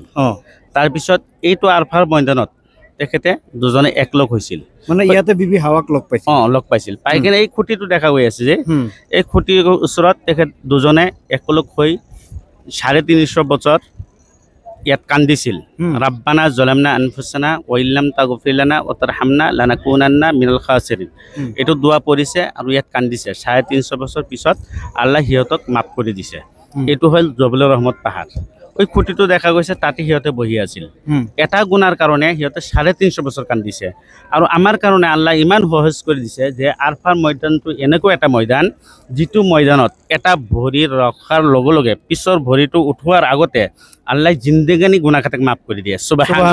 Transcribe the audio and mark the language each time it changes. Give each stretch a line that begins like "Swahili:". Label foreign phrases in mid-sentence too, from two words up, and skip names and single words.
Assamese: তাৰপিছত এইটো আৰাফাৰ ময়দানত তেখেতে দুজনে একলগ হৈছিল। মানে ইয়াতে বিবি হাৱাক লগ পাইছিল। লগ পাইছিল। পাই কিনে এই খুঁটিটো দেখা গৈ আছে যে, এই খুঁটিৰ ওচৰত তেখেত দুজনে একলগ হৈ ৩৫০ বছৰ ইয়াত কান্দিছিল।
Arabic: ربنا ظلمنا أنفسنا وإن لم تغفر لنا وترحمنا لنكونن من الخاسرين.
Assamese: এইটো দোয়া পঢ়িছে আৰু ইয়াত কান্দিছে। ৩৫০ বছৰ পিছত আল্লাহ সিহঁতক মাফ কৰি দিছে। এইটো হ'ল জবলৰ ৰহমত পাহাৰ। ওই খুঁটিটো দেখা গৈছে, তাতে সিহঁতে বহি আছিল। এটা গুণাৰ কাৰণে সিহঁতে ৩৫০ বছৰ কান্দিছে। আৰু আমাৰ কাৰণে আল্লাহ ইমান সহজ কৰি দিছে যে আৰাফাৰ ময়দানটো এনেকুৱা এটা ময়দান, যিটো ময়দানত এটা ভৰি ৰখাৰ লগে লগে পিছৰ ভৰিটো উঠোৱাৰ আগতে আল্লাহ জিন্দেগানি গুণাখাতাক মাফ কৰি দিয়ে।